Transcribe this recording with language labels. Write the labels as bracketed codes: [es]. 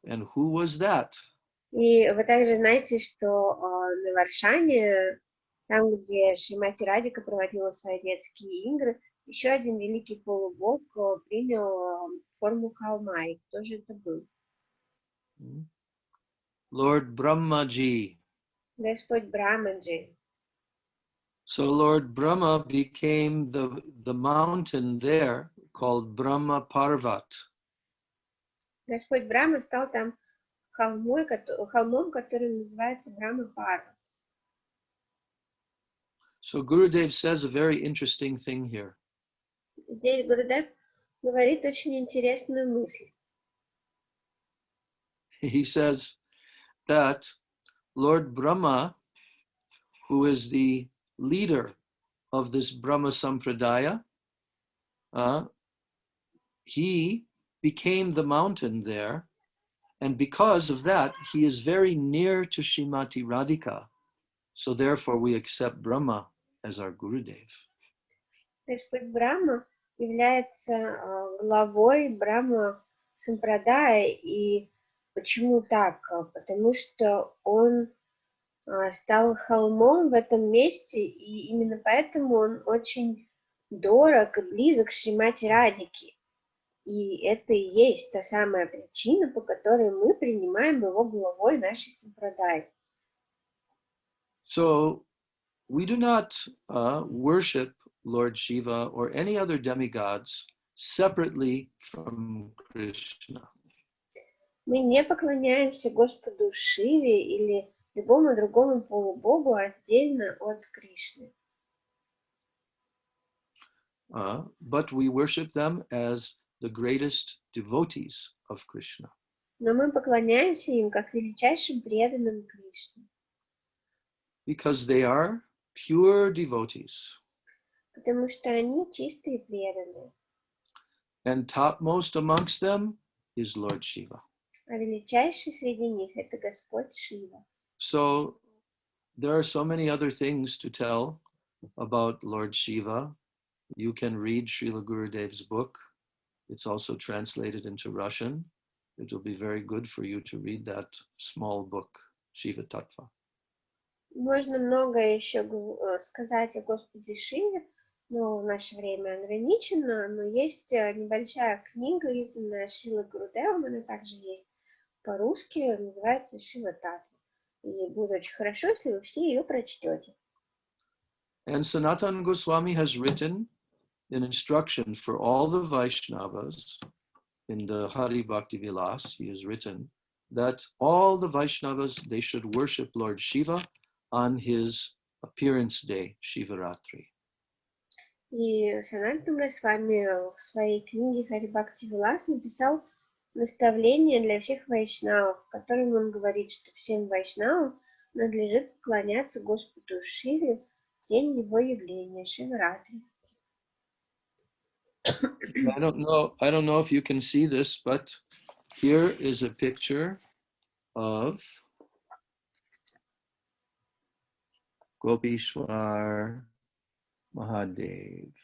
[en] And who was that? [ru] И вы также знаете, что на Варшане, там, где Шримати Радика проводила свои детские игры, еще один великий полубог принял форму холма. И кто же это был? [en] Lord Brahmaji. [ru] Господь Брамаджи. [en] So Lord Brahma became the mountain there called Brahma Parvat. [ru] Господь Брахма стал там холмом, который называется Брахма Парват. [en] So Gurudev says a very interesting thing here. [ru] Здесь Гурудев говорит очень интересную мысль. [en] He says that Lord Brahma, who is the leader of this Brahma Sampradaya, he became the mountain there, and because of that, he is very near to Srimati Radhika. So therefore we accept Brahma as our Gurudev. [ru] Господь Брахма является главой Брахма Сампрадая. И почему так? Потому что он стал холмом в этом месте, и именно поэтому он очень дорог и близок к Шримати Радике. И это и есть та самая причина, по которой мы принимаем его главой нашей Сампрадай. [en] So we do not worship Lord Shiva or any other demigods separately from Krishna. [ru] Мы не поклоняемся Господу Шиве или любому другому полубогу отдельно от Кришны. [en] But we worship them as the greatest devotees of Krishna. [ru] Но мы поклоняемся им как величайшим преданным Кришне. [en] Because they are pure devotees. [ru] Потому что они чистые преданные. [en] And topmost amongst them is Lord Shiva. [ru] А величайший среди них — это Господь Шива. [en] So there are so many other things to tell about Lord Shiva. You can read Srila Gurudev's book. It's also translated into Russian. It will be very good for you to read that small book, Shiva Tattva. [ru] Можно многое еще сказать о Господе Шиве, но в наше время ограничено. Но есть небольшая книга, изданная Шрилой Гурудевом, она также есть по-русски, называется Шива Таттва. И будет очень хорошо, если вы все ее прочтете. [en] And Sanatana Goswami has written an instruction for all the Vaishnavas in the Hari Bhakti Vilas. He has written that all the Vaishnavas, they should worship Lord Shiva on his appearance day, Shivaratri. [ru] И Санатана Госвами в своей книге Хари Бхакти Вилас написал наставление для всех вайшнавов, в котором он говорит, что всем вайшнавам надлежит поклоняться Господу Шиве в день его явления, Шиваратри. [en] I don't know if you can see this, but here is a picture of Gopishwar Mahadev.